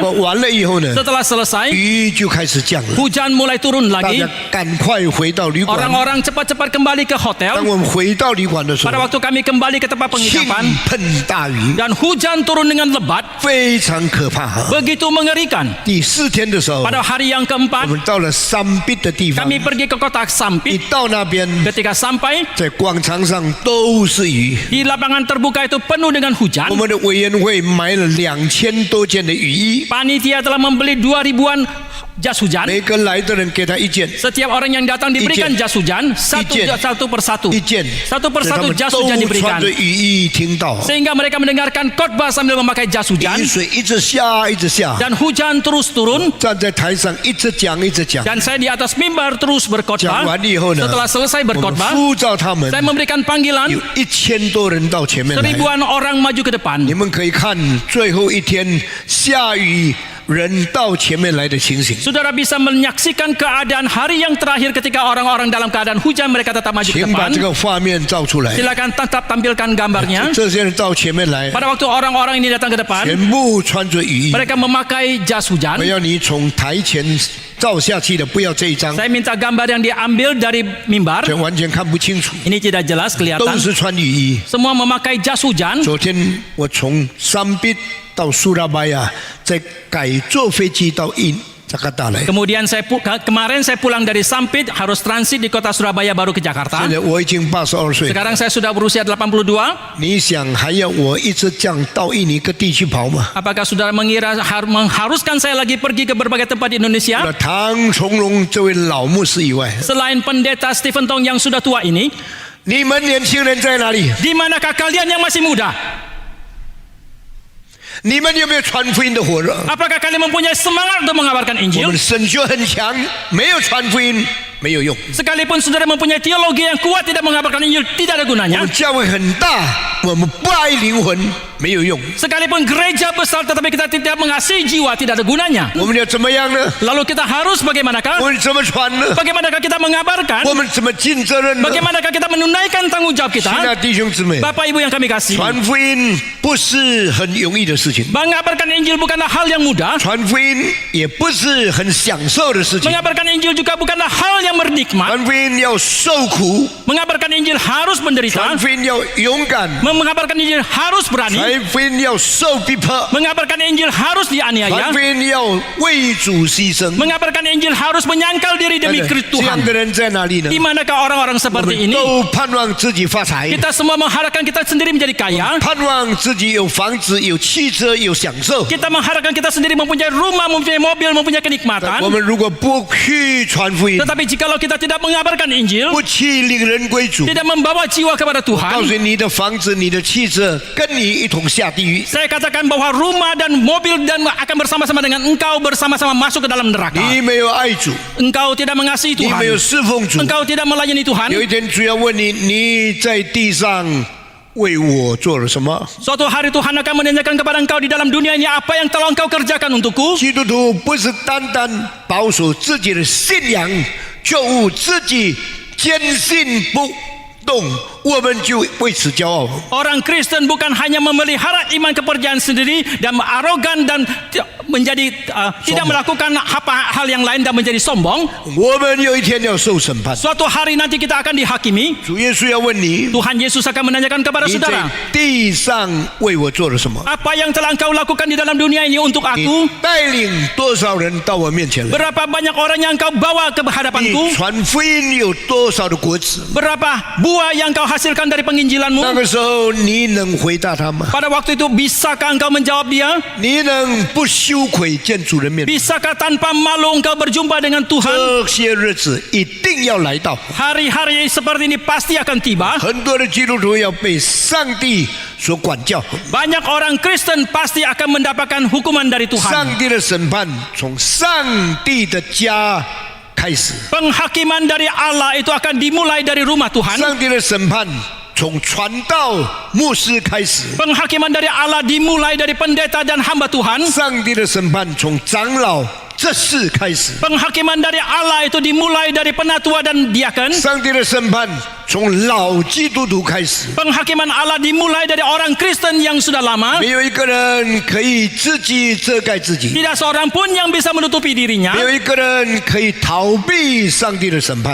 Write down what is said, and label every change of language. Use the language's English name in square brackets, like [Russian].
[Chinese] 告完了以后呢， [Indonesian] Setelah selesai, [Chinese] 雨就开始降了， [Indonesian] hujan mulai turun [Chinese] 大 [Indonesian] lagi. [Chinese] 家赶快回到旅馆。 [Indonesian] Orang-orang cepat-cepat kembali ke hotel. [Chinese] 我们回到旅馆的时 [Indonesian] Pada [Chinese] 候， [Indonesian] waktu kami kembali ke tempat [Chinese] 倾 [Indonesian] penginapan [Chinese] 盆大雨， [Indonesian] dan hujan turun dengan lebat, [Chinese] 非常可怕。 [Indonesian] begitu mengerikan. [Chinese] 第4天的时候， [Indonesian] Pada hari yang [Chinese] 我 [Indonesian] keempat, [Chinese] 们到了Sampit的地方， [Indonesian] kami pergi ke kota [Chinese] 一 [Indonesian] Sampit. [Chinese] 到那边， [Indonesian] Ketika sampai [Chinese] 在广场上都是雨。 [Indonesian] di lapangan terbuka itu penuh dengan [Chinese] 我 [Indonesian] hujan. [Chinese] 们的委员会买了2000多件的雨衣， [Indonesian] Panitia telah membeli 2.000-an jas hujan. [Chinese] 每个来的人给他1件， [Indonesian] Setiap orang yang datang diberikan jas hujan satu persatu. [Chinese] 1件， [Indonesian] Satu [Chinese] 所以他 [Indonesian] persatu [Chinese] 们 [Indonesian] jas [Chinese] 都 [Indonesian] hujan diberikan. [Chinese] 着雨衣听到， [Indonesian] Sehingga mereka mendengarkan khotbah sambil memakai jas hujan [Chinese] 雨水一直下，一直下， [Indonesian] dan hujan terus turun. [Chinese] 站在台上一直讲，一直讲。 [Indonesian] Dan saya di atas mimbar terus [Chinese] 讲 [Indonesian] berkhotbah. [Chinese] 完以后呢， [Indonesian] Setelah selesai [Chinese] 我们 [Indonesian] berkhotbah, [Chinese] 呼召他们， [Indonesian] saya memberikan panggilan [Chinese] 有1000多人到前面来。 [Indonesian] seribuan orang maju ke depan. [Chinese] 你们可以看最后一天下雨，人到前面来的情形。 [Indonesian] Saudara bisa menyaksikan keadaan hari yang terakhir ketika orang-orang dalam keadaan hujan mereka tetap maju ke [Chinese] 请把 [Indonesian] depan. [Chinese] 这个画面照出来。 [Indonesian] Silakan tetap tampilkan gambarnya. [Chinese] 这些人到前面来， [Indonesian] Pada waktu orang-orang ini datang ke depan, [Chinese] 全部穿着雨衣。 [Indonesian] mereka memakai jas [Chinese] 我 [Indonesian] hujan. [Chinese] 要你从台前照下去的，不要这一张， [Indonesian] Saya minta gambar yang diambil dari mimbar. [Chinese] 这完全看不清楚， [Indonesian] Ini tidak jelas [Chinese] 都 [Indonesian] kelihatan. [Chinese] 是穿雨衣。 [Indonesian] Semua memakai jas hujan. [Chinese] 昨天我从Sampit到苏拉巴雅，再改坐飞机到Jakarta 来。 [Indonesian] Kemudian kemarin saya pulang dari Sampit, harus transit di kota Surabaya baru ke Jakarta. [Chinese] 现在我已经82岁， [Indonesian] Sekarang saya sudah berusia 82. [Chinese] 你想还要我一直这样到印尼各地去跑吗？ [Indonesian] Apakah saudara mengira mengharuskan saya lagi pergi ke berbagai tempat di [Chinese] 除 [Indonesian] Indonesia? [Chinese] 了唐崇荣这位老牧师以外， [Indonesian] Selain pendeta Stephen Tong yang sudah tua ini, [Chinese] 你们年轻人在哪里？ [Indonesian] di manakah kalian yang masih muda? [Chinese] 你们有没有传福音的火热？ [Indonesian] Apakah kalian mempunyai semangat untuk mengabarkan [Chinese] 我 [Indonesian] Injil? [Chinese] 们神学很强，没有传福音没有用。 [Indonesian] Sekalipun saudara mempunyai teologi yang kuat, tidak mengabarkan Injil, tidak ada [Chinese] 我 [Indonesian] gunanya. [Chinese] 们教会很大，我们不爱灵魂没有用。 [Indonesian] Sekalipun gereja besar tetapi kita tidak mengasihi jiwa, tidak ada gunanya. [Chinese] 我们要怎么样呢？ [Indonesian] Lalu kita harus [Chinese] 我 [Indonesian] bagaimanakah? [Chinese] 们怎么传呢？ [Indonesian] Bagaimanakah kita mengabarkan? [Chinese] 我们怎么尽责任呢？ [Indonesian] Bagaimanakah kita menunaikan tanggung jawab [Chinese] 亲 [Indonesian] kita? [Chinese] 爱的弟兄姊妹， [Indonesian] Bapak Ibu yang kami kasih, [Chinese] 传福音不是很容易的事情， [Indonesian] mengabarkan Injil bukanlah hal yang mudah. [Chinese] 传福音也不是很享受的事情。 [Indonesian] Mengabarkan Injil juga bukanlah hal yang bernikmat. [Chinese] 传福音要受苦， [Indonesian] Mengabarkan Injil harus [Chinese] 传 [Indonesian] menderita. [Chinese] 福音要勇敢， [Indonesian] Mengabarkan Injil harus berani. [Chinese] 传福音要受逼迫， [Indonesian] Mengabarkan Injil harus [Chinese] 传 [Indonesian] dianiaya. [Chinese] 福音要为主牺牲。 [Indonesian] Mengabarkan Injil harus menyangkal diri demi [Chinese] 这 [Indonesian] Tuhan. [Chinese] 样的人在哪里呢？ [Indonesian] Di manakah orang-orang [Chinese] 我 [Indonesian] seperti ini? [Chinese] 都盼望自己发财， [Indonesian] Kita semua mengharapkan kita sendiri menjadi kaya. [Chinese] 盼望自己有房子、有汽车、有享受。 [Indonesian] Kita mengharapkan kita sendiri mempunyai rumah, mempunyai mobil, mempunyai [Chinese] 我 [Indonesian] kenikmatan. [Chinese] 们如果不去传福音， [Indonesian] Tetapi jikalau kita tidak mengabarkan Injil, [Chinese] 不去领人归主， [Indonesian] tidak membawa jiwa kepada [Chinese] 告 [Indonesian] Tuhan, [Chinese] 诉你的房子、你的汽车跟你一同下地狱。 [Indonesian] saya katakan bahwa rumah dan mobil dan akan bersama-sama dengan engkau bersama-sama masuk ke dalam neraka. [Chinese] 你没有爱主， [Indonesian] Engkau tidak mengasihi [Chinese] 你没有侍奉主。 [Indonesian] Engkau tidak melayani [Chinese] 有 [Indonesian] Tuhan. [Chinese] 一天主要问你，你在地上为我做了什么？ [Indonesian] Suatu hari Tuhan akan menanyakan kepada engkau di dalam dunia ini apa yang telah engkau kerjakan untukku. [Chinese] 基督徒不是单单保守自己的信仰，就自己坚信不动，我们就为此骄傲。 [Indonesian] Orang Kristen bukan hanya memelihara iman kepercayaan sendiri dan arogan dan menjadi tidak melakukan hal yang lain dan menjadi sombong. [Chinese] 我们有一天要受审判， [Indonesian] Suatu hari nanti kita akan dihakimi. [Chinese] 主耶稣要问你， [Indonesian] Tuhan Yesus akan menanyakan kepada [Chinese] 你在 [Indonesian] saudara, [Chinese] 地上为我做了什么？ [Indonesian] apa yang telah engkau lakukan di dalam dunia ini untuk [Chinese] 你 [Indonesian] aku? [Chinese] 带领多少人到我面前来？ [Indonesian] Berapa banyak orang yang engkau bawa ke [Chinese] 你 [Indonesian] hadapanku? 传福音有多少的果子？ Berapa buah yang engkau hasilkan dari penginjilanmu? [Chinese] 个时候你能回答他吗？ [Indonesian] Pada waktu itu bisakah engkau menjawab dia? [Chinese] 你能不羞愧见主人面？ [Indonesian] Bisakah tanpa malu engkau berjumpa dengan Tuhan? [Chinese] 这些日子一定要来到。 [Indonesian] Hari-hari seperti ini pasti akan tiba. [Chinese] 很多的基督徒要被上帝所管教， [Indonesian] Banyak orang Kristen pasti akan mendapatkan hukuman dari [Chinese] 上 [Indonesian] Tuhan. [Chinese] 帝的审判从上帝的家开始， [Indonesian] Penghakiman dari Allah itu akan dimulai dari rumah Tuhan. [Chinese] 上帝的审判从传道牧师开始， [Indonesian] Penghakiman dari Allah dimulai dari pendeta dan hamba Tuhan. [Chinese] 上帝的审判从长老这事开始， [Indonesian] Penghakiman dari Allah itu dimulai dari penatua dan diaken. [Chinese] 上帝的审判从老基督徒开始。 [Indonesian] Penghakiman Allah dimulai dari orang Kristen yang sudah lama. [Chinese] 没有一个人可以自己遮盖自己， [Indonesian] Tidak seorang pun yang bisa menutupi dirinya. [Chinese] 没有一个人可以逃避上帝的审判。